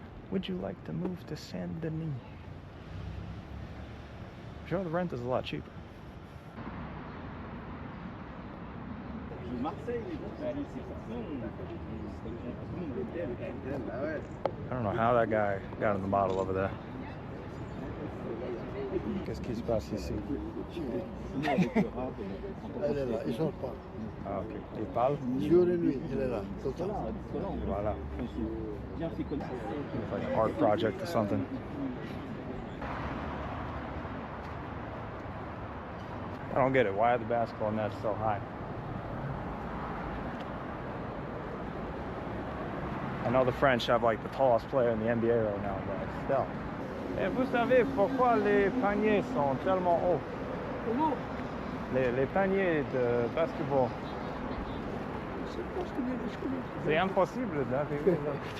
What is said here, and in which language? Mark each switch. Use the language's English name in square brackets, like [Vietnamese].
[English] Would you like to move to Saint-Denis? I'm sure the rent is a lot cheaper. I don't know how that guy got in the model over there. [French] Qu'est-ce qui se passe ici? Elle est là, ils sont pas. Ah, ok. Il parle? Jour et nuit, elle est là, tout le temps. Voilà. [English] Like an art project or something. I don't get it. Why are the basketball nets so high? I know the French have like the tallest player in the NBA right now, but still. [French] Et vous savez pourquoi les paniers sont tellement hauts? Comment? Les paniers de basketball. C'est impossible d'arriver là.